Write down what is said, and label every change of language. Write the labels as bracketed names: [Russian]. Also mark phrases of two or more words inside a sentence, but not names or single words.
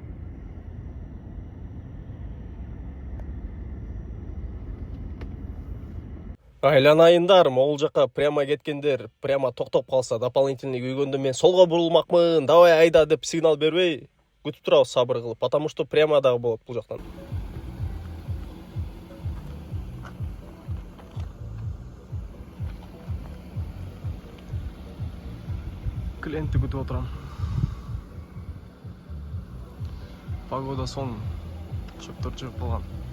[Kyrgyz] Айланайындар, могул жака прямо кеткендер, прямо токтоп калса, дополнительный күйгөндө мен солго бурулмакмын, давай айда деп сигнал бербей, күтүп турабыз сабыр кылып, [Russian] потому что прямо [Kyrgyz] дагы болот бул жактан. Клиентти күтүп отурам. Погода сон, чөптөр чыгып калган.